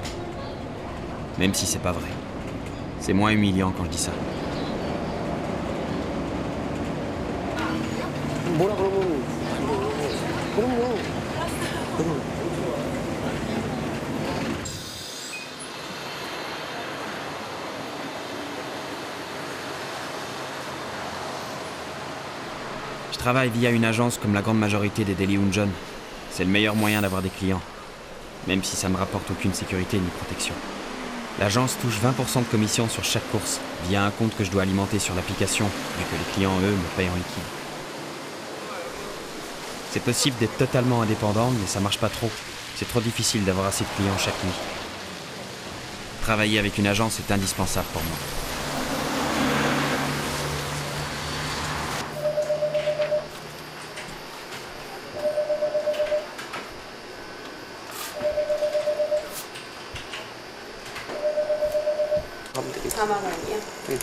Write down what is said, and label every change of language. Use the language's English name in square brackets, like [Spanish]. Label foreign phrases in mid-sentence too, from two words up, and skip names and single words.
[French] Même si c'est pas vrai. C'est moins humiliant quand je dis ça. [Korean] 뭐라 그러면 그럼요. [French] Je travaille via une agence comme la grande majorité des Daily Unjon. C'est le meilleur moyen d'avoir des clients, même si ça me rapporte aucune sécurité ni protection. L'agence touche 20% de commission sur chaque course, via un compte que je dois alimenter sur l'application, vu que les clients, eux, me payent en liquide. C'est possible d'être totalement indépendant, mais ça marche pas trop. C'est trop difficile d'avoir assez de clients chaque nuit. Travailler avec une agence est indispensable pour moi. [Korean] 가면 되겠지. 4만 원이요?